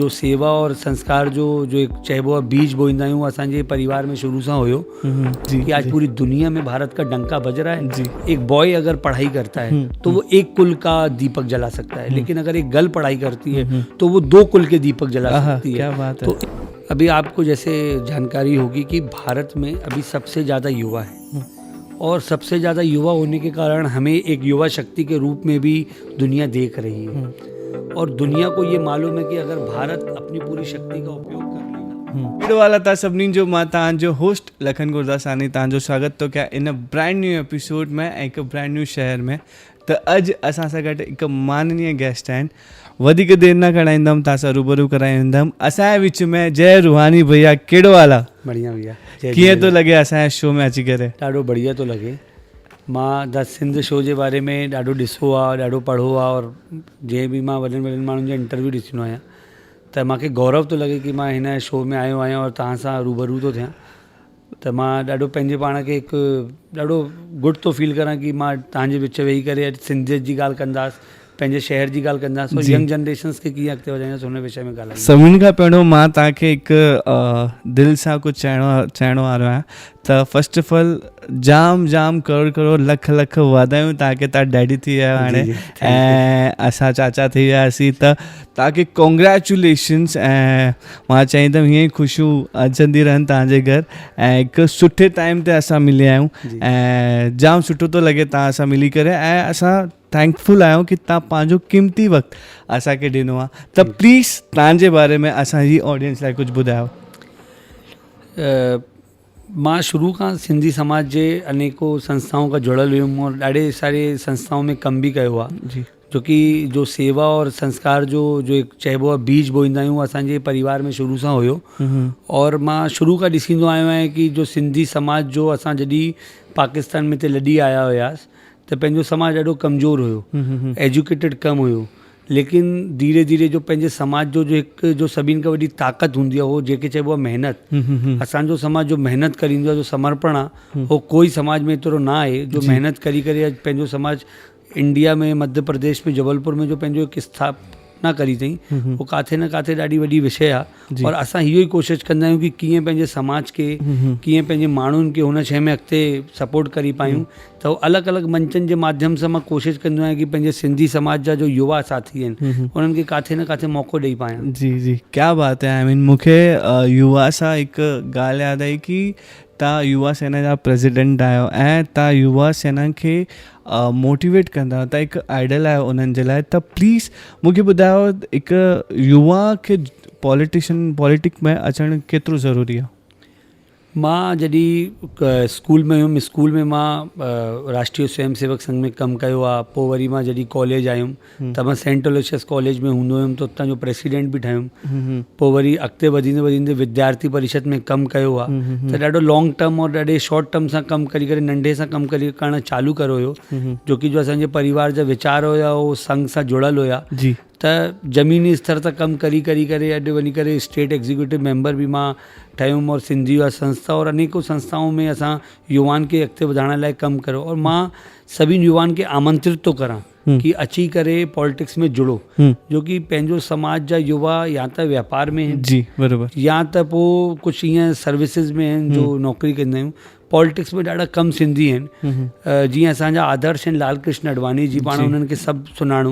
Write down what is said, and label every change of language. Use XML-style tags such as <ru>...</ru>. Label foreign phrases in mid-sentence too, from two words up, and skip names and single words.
<sd>जो सेवा और संस्कार जो एक चइबो आहे बीज बोईंदा आहियूं असांजे परिवार में शुरू सां हुयो</sd> <hi>जी कि आज पूरी दुनिया में भारत का डंका बज रहा है। जी। एक बॉय अगर पढ़ाई करता है तो वो एक कुल का दीपक जला सकता है, लेकिन अगर एक गर्ल पढ़ाई करती है तो वो 2 कुल के दीपक जला सकती है। क्या बात है। तो अभी आपको जैसे जानकारी होगी कि भारत में अभी सबसे ज़्यादा युवा है और सबसे ज़्यादा युवा होने के कारण हमें एक युवा शक्ति के रूप में भी दुनिया देख रही है और दुनिया को ये मालूम है कि अगर भारत अपनी पूरी शक्ति का उपयोग कर लेगा।</hi> <sd>वीडियो वाला था सभिनी जो मां तव्हांजो होस्ट लखन गुरदासानी तव्हांजो स्वागत तो क्या इन</sd> <en>brand new</en> <sd>एपिसोड में एक</sd> <en>brand new</en> <sd>शहर में। तो अॼु असां सां गॾु हिकु माननीय गेस्ट आहिनि। वधीक देरि न कराईंदुमि तव्हां सां रूबरू कराईंदुमि। असांजे विच में जय रूहानी भैया कहिड़ो हाल आहे? बढ़िया भैया, कीअं थो लॻे असांजे शो में अची करे? ॾाढो बढ़िया थो लॻे। मां द सिंध शो जे बारे में ॾाढो ॾिसो आहे, ॾाढो पढ़ो आहे और जंहिं बि मां वॾनि वॾनि माण्हुनि जा इंटरव्यू ॾिसंदो आहियां त मूंखे गौरव थो लॻे कि मां हिन शो में आयो आहियां और तव्हां सां रूबरू थो थियां। त मां ॾाढो पंहिंजे पाण खे हिकु ॾाढो गुड थो फील करां कि मां तव्हांजे विच वेही करे सिंधियत जी ॻाल्हि कंदासीं, पंहिंजे शहर जी ॻाल्हि कंदासीं और यंग जनरेशन्स खे कीअं अॻिते वधाईंदासीं हुन विषय में ॻाल्हाईंदासीं। सभिनि खां पहिरियों मां तव्हांखे हिकु दिलि सां कुझु चइणो वारो आहियां। त</sd> <en>first of all</en> <sd>जाम करोड़ लख वाधायूं तव्हांखे। तव्हां डैडी थी विया हाणे ऐं असां चाचा थी वियासीं, त तव्हांखे कॉन्ग्रेचुलेशन्स। ऐं मां चाहींदुमि हीअं ई ख़ुशियूं अचंदी रहनि तव्हांजे घर ऐं हिकु सुठे टाइम ते असां मिलिया आहियूं ऐं जाम सुठो थो लॻे तव्हां सां मिली करे। ऐं असां थैंकफुल आहियूं कि तव्हां पंहिंजो क़ीमती वक़्तु असांखे ॾिनो आहे। त प्लीज़ तव्हांजे बारे में असांजी ऑडियंस लाइ कुझु ॿुधायो। मां शुरू खां सिंधी समाज जे अनेकों संस्थाओं खां जुड़ियल हुयुमि और ॾाढे सारे संस्थाओं में कम बि कयो आहे जी। जो कि जो सेवा और संस्कार जो एक चइबो आहे बीज बोईंदा आहियूं असांजे परिवार में शुरू सां हुयो। और मां शुरू खां ॾिसींदो आयो आहियां कि जो सिंधी समाज जो असां जॾहिं पाकिस्तान में लॾी आया हुयासीं त पंहिंजो समाज ॾाढो कमज़ोर हुयो, एजुकेटेड कम हुयो, लेकिन धीरे धीरे जो पंहिंजे समाज जो हिकु जो सभिनि खां वॾी ताक़त हूंदी आहे उहो जेके चइबो आहे महिनत। असांजो समाज जो महिनत करींदो आहे, जो समर्पण आहे, उहो कोई समाज में एतिरो न आहे जो महिनत करी करे अॼु पंहिंजो समाज इंडिया में मध्य प्रदेश में जबलपुर में जो पंहिंजो हिकु स्थापना करी अथई उहो काथे न काथे ॾाढी वॾी विषय आहे। और असां इहो ई कोशिशि कंदा आहियूं कि कीअं पंहिंजे समाज खे कीअं पंहिंजे माण्हुनि खे हुन शइ में अॻिते सपोर्ट करी पायूं। त अलॻि अलॻि मंचनि जे माध्यम सां मां कोशिशि कंदो आहियां कि पंहिंजे सिंधी समाज जा जो युवा साथी आहिनि उन्हनि खे काथे न काथे मौक़ो ॾेई पायां। जी क्या बात है।</sd> <en>I mean</en> <sd>मूंखे युवा सां हिकु ॻाल्हि यादि आई कि तव्हां युवा सेना जा प्रेसिडेंट आहियो ऐं तव्हां युवा सेना खे मोटिवेट कंदा आहियो, तव्हां हिकु आइडल आहियो उन्हनि जे लाइ। त प्लीज़ मूंखे ॿुधायो हिकु युवा खे पॉलिटिक में अचणु केतिरो ज़रूरी आहे? मां जॾहिं स्कूल में हुयुमि, स्कूल में मां राष्ट्रीय स्वयं सेवक संघ में कमु कयो आहे। पोइ वरी मां जॾहिं कॉलेज आयुमि त मां सेंट अलोयसियस कॉलेज में हूंदो हुयुमि त उतां जो प्रेसिडेंट बि ठहियुमि। पोइ वरी अॻिते वधींदे विद्यार्थी परिषद में कमु कयो आहे। त ॾाढो</sd> <en>long term</en> <sd>और ॾाढे</sd> <en>short term</en> <sd>सां कमु करी करे नंढे सां कमु करणु चालू कयो हुयो, जो कि जो असांजे परिवार जा वीचार हुया उहो संघ सां जुड़ियल हुया। त ज़मीनी स्तर ते कमु करी करे अॼु वञी करे</sd> <en>state executive member</en> <sd>बि मां ठहियुमि और सिंधी युवा संस्था और अनेकों संस्थाओं में असां युवान खे अॻिते वधाइण लाइ कमु कयो। और मां सभिनी युवान खे आमंत्रित थो करां कि अची करे पॉलिटिक्स में जुड़ो, जो कि पंहिंजो समाज जा युवा या त व्यापार में आहिनि जी बराबरि, या त पोइ कुझु ईअं सर्विसिस में आहिनि जो नौकिरी कंदा आहियूं। पॉलिटिक्स में ॾाढा कम सिंधी आहिनि। जीअं असांजा आदर्श आहिनि लाल कृष्ण अडवाणी जी, पाण उन्हनि खे सभु सुञाणूं।</sd>